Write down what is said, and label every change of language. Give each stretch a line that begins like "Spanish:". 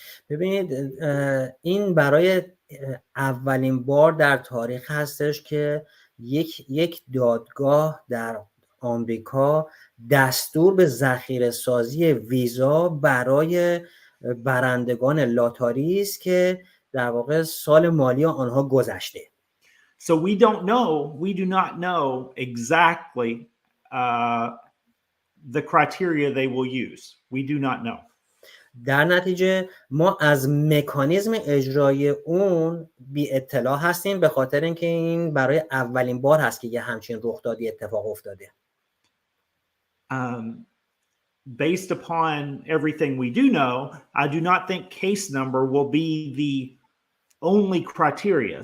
Persian: ببینید این برای اولین بار در تاریخ هستش که یک دادگاه در آمریکا دستور به ذخیره سازی ویزا برای برندگان لاتاری است که در واقع سال مالی آنها گذشته.
English: So we do not know exactly the criteria they will use. We do not know.
Persian: در نتیجه ما از مکانیزم اجرایی اون بی اطلاع هستیم، به خاطر اینکه این برای اولین بار هست که یه همچین رخدادی اتفاق افتاده.
English: Based upon everything we do know, I do not think case number will be the only criteria.